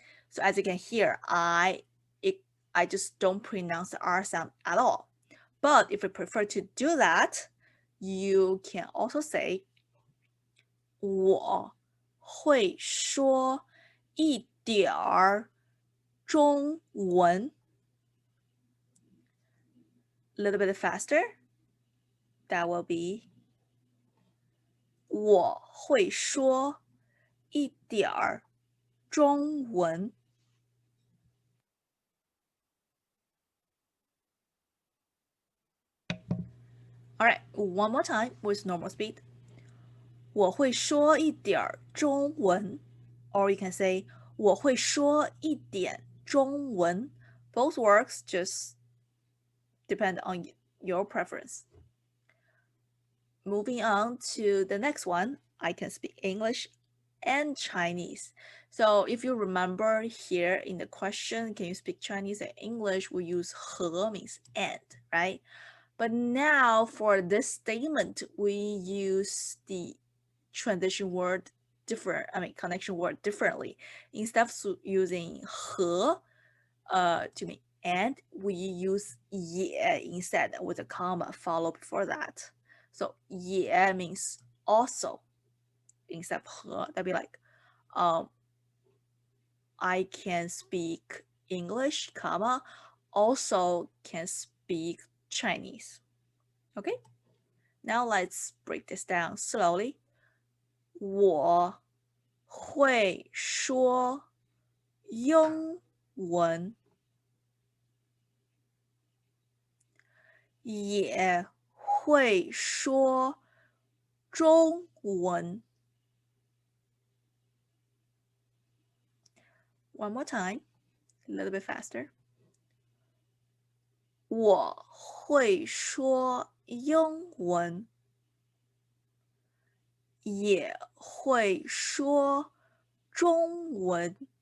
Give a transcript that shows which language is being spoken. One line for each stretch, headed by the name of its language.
English: So as you can hear, I just don't pronounce the R sound at all. But if you prefer to do that, you can also say
Chinese: 我会说一点儿中文.
English: A little bit faster. That will be
Chinese: 我会说一点儿中文.
English: All right, one more time with normal speed.
Chinese: 我会说一点儿中文,
English: or you can say
Chinese: 我会说一点中文.
English: Both works just depend on your preference. Moving on to the next one, I can speak English and Chinese. So if you remember here in the question, can you speak Chinese and English? We use 和 means and, right? But now for this statement, we use the transition word connection word differently. Instead of using 和 to mean and, we use 也 instead with a comma followed before that. So 也 means also. instead of 和, that'd be like, um, I can speak English, comma, also can speak Chinese. Okay? Now let's break this down slowly.
Chinese: 我会说英文，也会说中文。
English: One more time, a little bit faster.
Chinese: 我会说英文，也会说中文。